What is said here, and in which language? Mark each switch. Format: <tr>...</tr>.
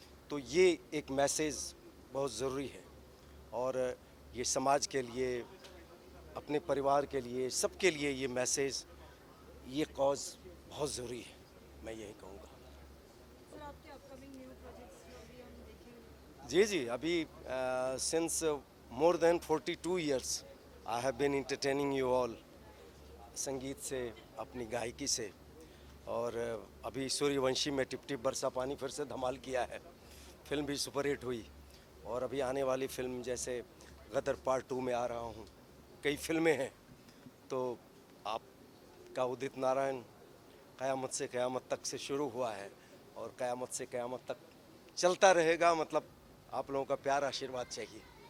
<hi>तो ये एक मैसेज बहुत ज़रूरी है और ये समाज के लिए, अपने परिवार के लिए, सबके लिए ये मैसेज, ये कॉज बहुत ज़रूरी है, मैं यही कहूँगा। सर आपके अपकमिंग न्यू प्रोजेक्ट्स जो अभी हम देखेंगे? जी अभी</hi> <en>since more than 42 years I have been entertaining you all,</en> <hi>संगीत से, अपनी गायकी से। और अभी सूर्यवंशी में टिप टिप बरसा पानी फिर से धमाल किया है, फिल्म भी सुपरहिट हुई और अभी आने वाली फिल्म जैसे गदर पार्ट 2 में आ रहा हूँ, कई फिल्में हैं। तो आपका उदित नारायण क़यामत से क़यामत तक से शुरू हुआ है और क़यामत से क़यामत तक चलता रहेगा, मतलब आप लोगों का प्यार आशीर्वाद चाहिए।</hi>